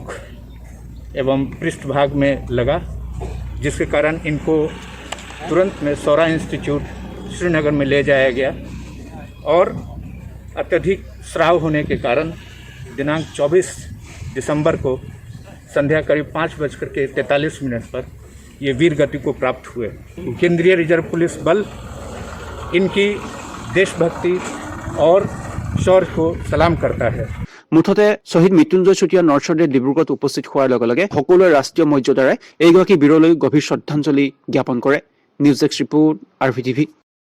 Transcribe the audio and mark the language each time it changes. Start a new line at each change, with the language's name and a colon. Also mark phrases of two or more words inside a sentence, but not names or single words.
Hindi: एवं पृष्ठभाग में लगा, जिसके कारण इनको तुरंत में सौरा इंस्टीट्यूट श्रीनगर में ले जाया गया और अत्यधिक स्राव होने के कारण दिनांक 24 दिसंबर को संध्या करीब 5:43 पर ये वीर गति को प्राप्त हुए। केंद्रीय रिजर्व पुलिस बल इनकी देशभक्ति और शौर्य को सलाम करता है।
Assamese: মুঠতে শ্বহীদ মৃত্যুঞ্জয় চুতীয়া নৰসদেহ ডিব্ৰুগড়ত উপস্থিত হোৱাৰ লগে লগে সকলোৱে ৰাষ্ট্ৰীয় মৰ্যাদাৰে এইগৰাকী বীৰলৈ গভীৰ শ্ৰদ্ধাঞ্জলি জ্ঞাপন কৰে। নিউজ ডেস্ক ৰিপোৰ্ট, RVTV।